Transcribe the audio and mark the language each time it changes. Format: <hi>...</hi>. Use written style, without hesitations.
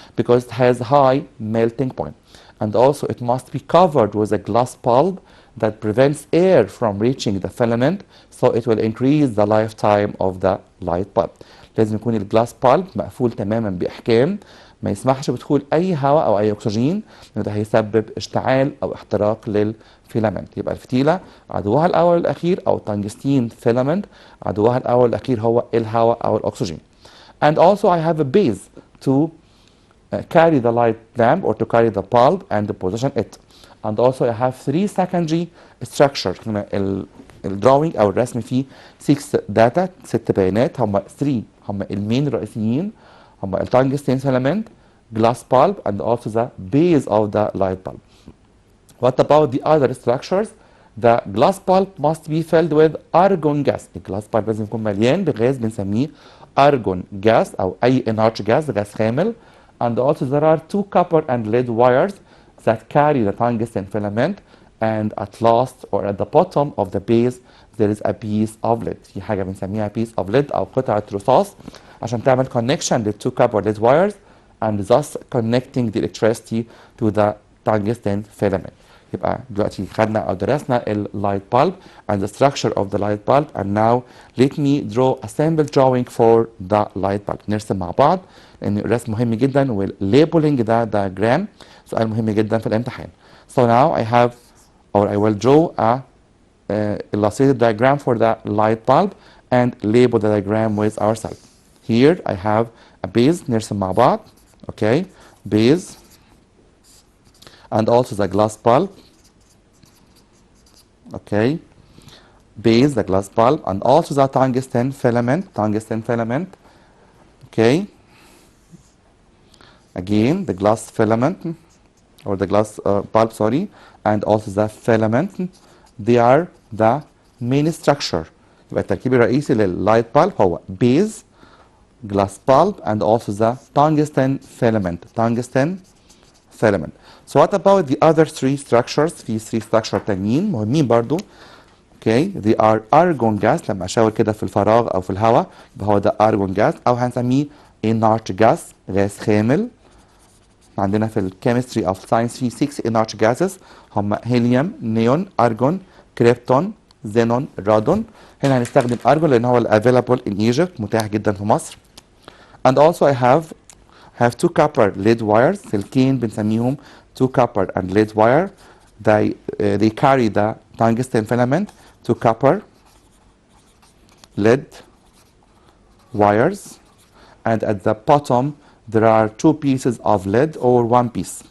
<en>Because it has high melting point. And also it must be covered with a glass bulb that prevents air from reaching the filament, so it will increase the lifetime of the light bulb.</en> <ar>لازم يكون الجلاس بالب مقفول تماما بإحكام, ما يسمحش بدخول أي هواء أو أي أكسجين, لأنه ده هيسبب اشتعال أو احتراق للفيلامنت. يبقى الفتيلة عدوها الأول والأخير أو تنجستين فيلامنت عدوها الأول والأخير هو الهواء أو الأكسجين.</ar> <en>And also I have a base to carry the light lamp or to carry the bulb and to position it. And also I have three secondary structures.</en> <ar>الدراوينج او الرسم فيه 6 داتا, 6 بيانات, هم 3 هم المين الرئيسيين, هم التنجستين فيلامنت,</ar> <en>glass bulb, and also the base of the light bulb. What about the other structures? The glass bulb must be filled with argon gas.</en> <ar>الجلاس bulb لازم يكون مليان بغاز بنسميه argon gas او اي inert gas, غاز خامل.</ar> <en>And also there are 2 copper and lead wires that carry the tungsten filament, and at last or at the bottom of the base there is a piece of lead.</en> <ar>في حاجة بنسميها</ar> <en>piece of lead</en> <ar>أو قطعة رصاص عشان تعمل</ar> <en>connection لل 2 copper lead wires and thus connecting the electricity to the tungsten filament.</en> <ar>يبقى دلوقتي خدنا أو درسنا ال</ar> <en>light bulb and the structure of the light bulb, and now let me draw a sample drawing for the light bulb.</en> <ar>نرسم مع بعض لأن الرسم مهم جدا وال labeling ده diagram سؤال مهم جدا في الامتحان.</ar> <en>So now I have or I will draw a illustrated diagram for the light bulb and label the diagram with ourselves. Here I have a base,</en> <ar>نرسم مع بعض,</ar> <en>okay, base, and also the glass bulb, okay, base, the glass bulb, and also the tungsten filament, okay, again the glass filament or the glass bulb, sorry, and also the filament, they are the main structure.</en> <ar>يبقى التركيب الرئيسي لللايت بالب هو</ar> <en>base, glass bulb, and also the tungsten filament. Tungsten filament. So what about the other three structures؟</en> <ar>في 3 structure تانيين مهمين برضو.</ar> <en>Okay, they are argon gas.</en> <ar>لما اشاور كده في الفراغ او في الهواء يبقى هو ده argon gas او هنسميه inert gas، غاز خامل. عندنا في الكيمستري اوف ساينس في 6 inert gases هم هيليوم، نيون، ارجون، كريبتون، زينون، رادون. هنا هنستخدم ارجون لان هو</ar> <en>available in Egypt،</en> <ar>متاح جدا في مصر.</ar> <en>And also I have 2 copper lead wires،</en> <ar>سلكين بنسميهم</ar> <en>2 copper and lead wire. They carry the tungsten filament. 2 copper lead wires, and at the bottom there are 2 pieces of lead or 1 piece.</en>